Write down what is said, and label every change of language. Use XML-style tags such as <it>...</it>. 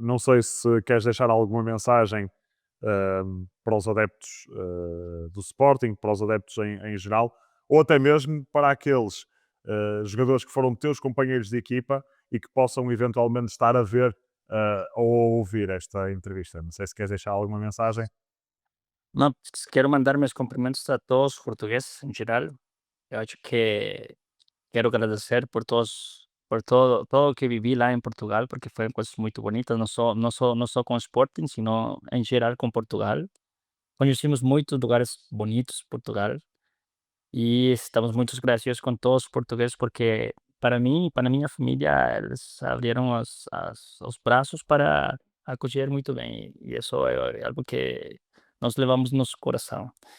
<pt>Não sei se queres deixar alguma mensagem para os adeptos do Sporting, para os adeptos em geral, ou até mesmo para aqueles jogadores que foram teus companheiros de equipa e que possam eventualmente estar a ver ou a ouvir esta entrevista. Não sei se queres deixar alguma mensagem.</pt> <es>No, pues, quiero mandar mis cumprimentos a todos los portugueses en general. Yo acho que quiero agradecer por todo lo que viví lá en Portugal, porque fueron cosas muy bonitas, no</es> <pt>só com o</pt> <es>Sporting, sino en general con Portugal.</es> <pt>Conhecemos muitos lugares bonitos</pt> <es>en Portugal y estamos muy agradecidos con todos los portugueses porque para mí y para</es> <pt>minha família eles abrieron os braços para acolher muito bem e isso é algo que nós levamos no nosso coração.</pt>